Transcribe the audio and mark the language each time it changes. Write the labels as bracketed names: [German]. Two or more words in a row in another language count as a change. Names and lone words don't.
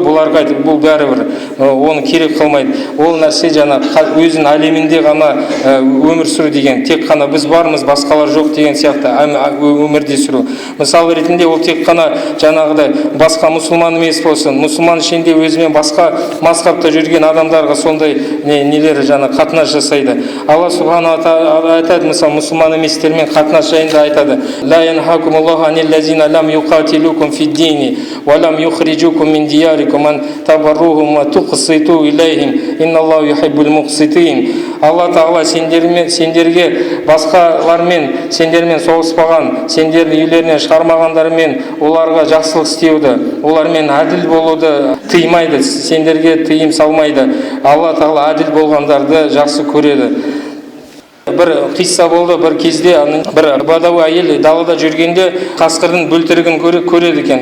[Kazakh] Бұларға айтып, бұл бәрібір оны керек қылмайды. Ол нәрсе жаңа өзінің әлемінде ғана өмір сүру деген, тек қана біз бармыз, басқалар жоқ деген сияқты өмірде сүру. Мысал ретінде ол тек қана жаңағыдай басқа мұсылман емес болсын, мұсылман ішінде өзімен басқа мазхабта жүрген адамдарға сондай нелері жаңа қатынас жасайды. Алла субхана тағала айтады, мысалы мұсылман еместермен қатынас жайында айтады. [Arabic] لا ينهاكم الله عن الذين لم يقاتلوكم في الدين ولم يخرجوكم من دياركم أن تبروهم وتقسطوا إليهم إن الله يحب المقسطين. [Kazakh] Алла тағала сендерге басқалармен, сендермен соғыспаған, сендерді үйлерінен шығармағандармен оларға жақсылық істеуді, олармен әділ болуды тыймайды, сендерге тыйым салмайды. Алла тағала әділ болғандарды жақсы көреді. Бір қисса болды, бір кезде бір бадауи әйел далада жүргенде қасқырдың бөлтірігін көреді екен.